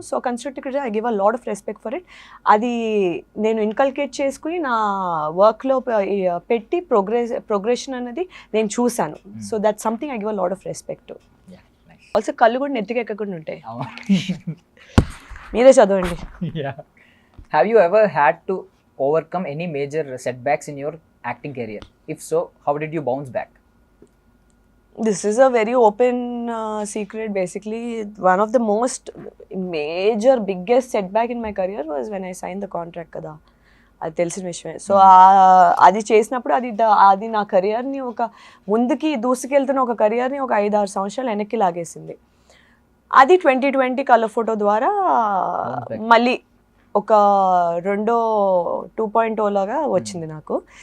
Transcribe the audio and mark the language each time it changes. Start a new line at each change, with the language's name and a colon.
English: So constructive criticism I give a lot of respect for it.
Telugu: అది నేను inculcate చేసుకుని నా వర్క్లో పెట్టి ప్రోగ్రెషన్ అనేది నేను చూశాను.
English: So that something I give a lot of respect. Also
Telugu: కళ్ళు కూడా నెత్తికి ఎక్కకుండా ఉంటాయి. మీరే చదవండి.
English: Have you ever had to overcome any major setbacks in your acting career? If so, how did you bounce back? This is a very open secret. Basically, one of the most major, biggest setback in my career was when I signed the contract kada.
Telugu: అది తెలిసిన విషయమే. So అది చేసినప్పుడు అది నా కెరియర్ని ఒక ముందుకి దూసుకెళ్తున్న ఒక కెరియర్ని ఒక 5-6 సంవత్సరాలు వెనక్కి లాగేసింది. అది 2020 కలర్ ఫోటో ద్వారా మళ్ళీ ఒక 2.0 లాగా వచ్చింది నాకు.